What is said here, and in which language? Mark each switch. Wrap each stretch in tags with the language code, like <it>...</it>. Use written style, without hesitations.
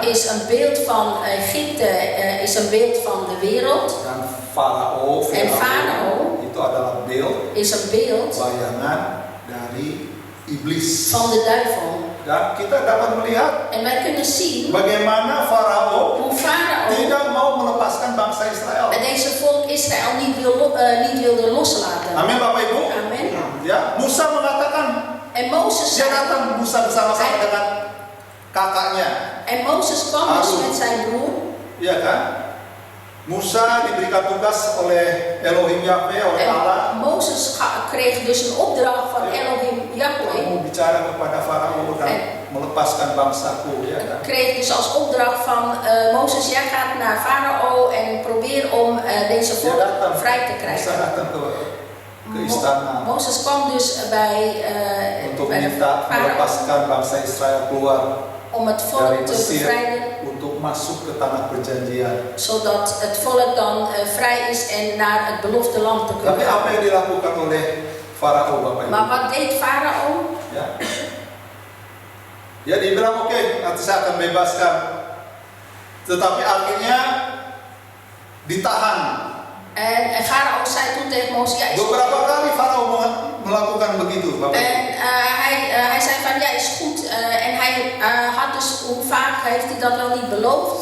<nl>dat is een beeld van Egypte, is een beeld van de wereld.</nl> <id>Dan Farao itu adalah beeld,</id> <nl>Is een beeld</nl> <id>bayangan dari iblis.</id> <nl>van de duivel.</nl> <id>Dan kita dapat melihat</id> <nl>En wij kunnen zien</nl> <id>bagaimana Farao</id> <nl>hoe Farao</nl> <id>tidak mau melepaskan bangsa Israel.</id> <nl>deze volk Israël niet wilde loslaten.</nl> <id>Amin, Bapak Ibu.</id> <nl>Amen.</nl> <id>Ya, Musa mengatakan,</id> <nl>En Mozes</nl> <id>dia datang Musa bersama-sama dengan kakaknya.</id> <nl>en Mozes kwam dus</nl> <id>Harun.</id> <nl>met zijn broer.</nl> <id>Iya kan? Musa diberikan tugas oleh Elohim Yahweh, oleh Allah.</id> <nl>En Mozes kreeg dus een opdracht van Elohim Yahweh.</nl> <id>Kamu bicara kepada Farao dan melepaskan bangsaku, ya kan?</id> <nl>Kreeg dus als opdracht van Mozes, jij gaat naar Farao en probeer om deze</nl> <id>Dia</id> <nl>volk</nl> <id>datang,</id> <nl>vrij te</nl> <id>Musa</id> <nl>krijgen.</nl> <id>datang ke istana</id> <nl>Mozes kwam dus bij</nl> <id>untuk</id> <nl>de</nl> <id>minta</id> <nl>Farao</nl> <id>melepaskan bangsa Israel keluar</id> <nl>om het</nl> <id>dari</id> <nl>volk te</nl> <id>Mesir</id> <nl>bevrijden,</nl> <id>untuk masuk ke tanah perjanjian.</id> <nl>zodat het volk dan vrij is en naar het beloofde land te</nl> <id>Tapi</id> <nl>kunnen gaan.</nl> <id>apa yang dilakukan oleh Farao, Bapak Ibu?</id> <nl>Maar wat deed Farao?</nl> <id>Ya. Ya, dia bilang oke, nanti saya akan bebaskan. Tetapi akhirnya ditahan.</id> <nl>En Farao zei toen tegen Mozes, ja, is goed.</nl> <id>Beberapa kali Farao melakukan begitu, Bapak Ibu.</id> <nl>En hij zei van, ja, is goed. En hij had dus, hoe vaak heeft hij dat wel niet beloofd?</nl>